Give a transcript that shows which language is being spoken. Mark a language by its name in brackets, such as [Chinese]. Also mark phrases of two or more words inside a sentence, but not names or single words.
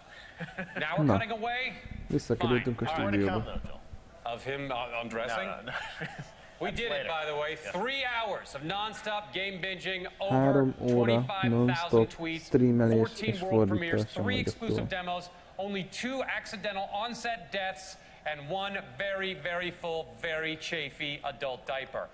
[English] Now we're cutting away. [Hungarian] Visszakerültünk a stúdióba. [English] Of him undressing? No. We did it, by the way. 3 hours of non-stop game binging, over 25,000 tweets, 14 world premieres, 3 exclusive demos, only 2 accidental on-set deaths, and one very, very full, very chafy adult diaper.